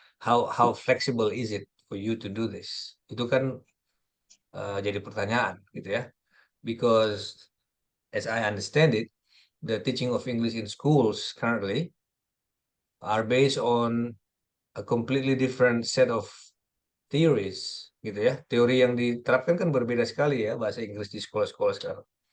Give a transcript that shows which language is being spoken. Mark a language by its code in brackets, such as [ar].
[en] How flexible is it for you to do this? [id] Itu kan jadi pertanyaan gitu ya. [en] Because as I understand it, the teaching of English in schools currently are based on a completely different set of theories [id] gitu ya. Teori yang diterapkan kan berbeda sekali ya bahasa Inggris di sekolah-sekolah sekarang.